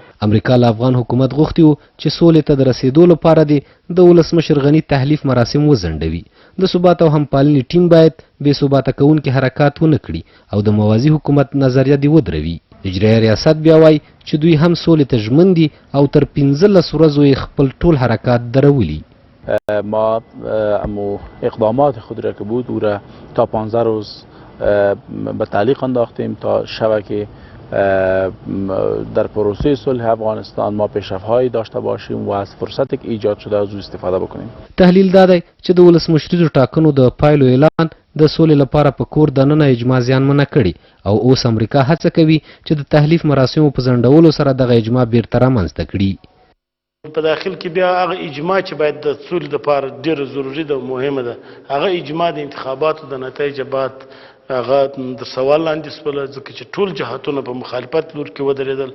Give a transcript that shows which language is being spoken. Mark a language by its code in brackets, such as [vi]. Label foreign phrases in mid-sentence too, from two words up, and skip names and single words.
[ps] امریکا له افغان حکومت غوښتي وو چې سولې ته د رسېدو لپاره د ولسمشر غني تحلیف مراسم وځنډوي. د ثبات او همپالنې ټیم باید بې ثباته کوونکي حرکات ونه کړي او د موازي حکومت نظریه دې ودروي. اجرایه ریاست بیا وایي چې دوی هم سولې ته ژمن دي او تر 15 ورځو یې خپل ټول حرکات درولي. [fa] ما اقدامات خود را که بود او را تا 15 روز به تعلیق انداختیم تا شبه که در پروسه صلح افغانستان ما پیشرفت‌هایی داشته باشیم و از فرصتی که ایجاد شده از او استفاده بکنیم. [ps] تحلیل دا دی چې د ولسمشریزو ټاکنو د پایلو اعلان د سولې لپاره په کور دننه اجماع زیانمنه کړي او اوس امریکا هڅه کوي چې د تحلیف مراسمو په ځنډولو سره دغه اجماع بیرته رامنځته کړي. په داخل کې بیا هغه اجماع چې باید د سولې لپاره ډېره ضروري ده او مهمه ده، هغه اجماع د انتخاباتو د نتایج بعد هغه د سوال لاندې شوله، ځکه چې ټول جهاتونه په مخالفت لور کې ودرېدل.